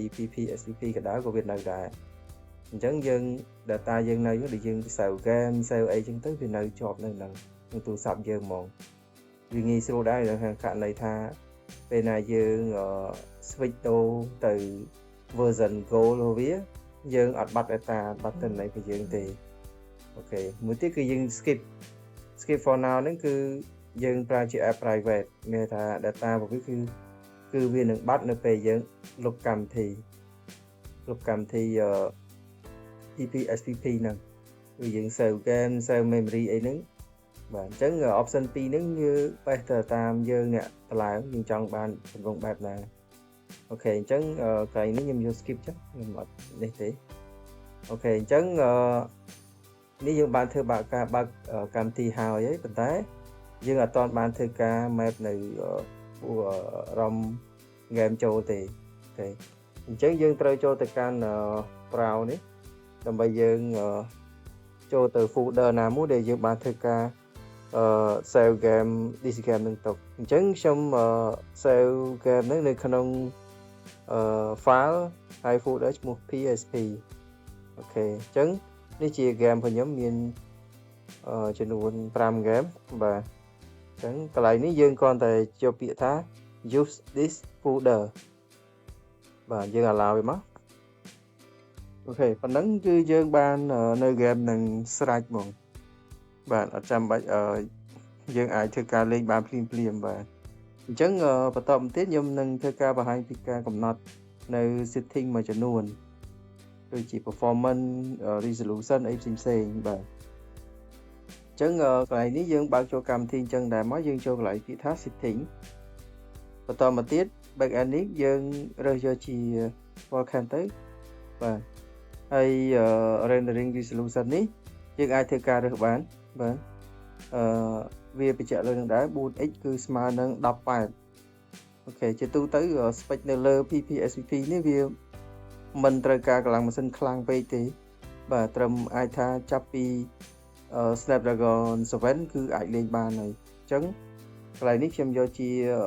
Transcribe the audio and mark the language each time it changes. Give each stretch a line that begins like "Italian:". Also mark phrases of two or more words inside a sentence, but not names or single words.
Khmer: PPSTP ក៏ដោយក៏វានៅដែរអញ្ចឹងយើង data យើងនៅដូចយើង
English: save game save
Khmer: អីចឹងទៅវានៅ ជាប់នៅនឹងទូរស័ព្ទយើងហ្មងវាងាយស្រួលដែរក្នុងករណីថាពេលណាយើង switch ទៅ
English: version Gold
Khmer: របស់វាយើងអត់បាត់ data បាត់ទិន្នន័យcủaយើងទេអូខេមួយទៀតគឺយើង
English: skip for now
Khmer: ហ្នឹងគឺយើងប្រើជា
English: app private
Khmer: មានថា data របស់វាគឺវានឹងបាត់នៅពេលយើងលុបកម្មវិធី PPSPP ហ្នឹងគឺយើង
English: save game save memory
Khmer: អីហ្នឹងបាទអញ្ចឹង option 2ហ្នឹងវាបេះទៅតាមយើងអ្នកតម្លើងយើងចង់បានទម្រង់បែបណាអូខេអញ្ចឹងកន្លែងនេះខ្ញុំយក skip ចុះខ្ញុំអត់នេះទេអូខេអញ្ចឹងនេះយើងបានធ្វើការបើកកម្មវិធីហើយប៉ុន្តែយើងអត់ទាន់បានធ្វើការ map នៅ
English: ROM game
Khmer: ចូលទេអូខេ អញ្ចឹងយើងត្រូវចូលទៅកាន់ browse នេះដើម្បីយើងចូលទៅ folder ណាមួយដែលយើងបានធ្វើការ
English: save game DC game
Khmer: នឹងទុកអញ្ចឹងខ្ញុំ
English: save game
Khmer: ហ្នឹងនៅក្នុងfile ហើយ folder ឈ្មោះ PSP អូខេអញ្ចឹងនេះជា game របស់ខ្ញុំមានចំនួន5 game បាទអញ្ចឹងកន្លែង នេះយើងគ្រាន់តែយកពាក្យថា
English: use this folder
Khmer: បាទយើង allow វាមកអូខេប៉ុណ្ណឹងគឺយើងបាននៅ game នឹងស្រេចហ្មងបាទអត់ចាំបាច់យើងអាចធ្វើការលេងបានភ្លាមបាទអ ញ្ចឹងបន្តមកទៀតខ្ញុំនឹងធ្វើការបង្ហាញពីការកំណត់នៅ setting មួយចំនួនដូចជា
English: performance resolution
Khmer: អីផ្សេងៗបាទអញ្ចឹង កន្លែងនេះយើងបើកចូលកម្មវិធីអញ្ចឹងដែរមកយើងចូលកន្លែងពាក្យថា setting បន្តមកទៀត
English: back end
Khmer: នេះ យើងរើសយកជា webcam ទៅបាទហើយ
English: rendering resolution
Khmer: នេះយើងអាចធ្វើការរើសបានបាទវាបញ្ជាក់លើនឹងដែរ 4x គឺស្មើនឹង18អូខេជាទូទៅ spec នៅលើ PPSVP នេះវាមិនត្រូវការកម្លាំងម៉ាស៊ីនខ្លាំងពេកទេបាទត្រឹមអាចថាចាប់ពី Snapdragon 7 គឺអាចលេងបានហើយអញ្ចឹងកន្លែងនេះខ្ញុំយកជា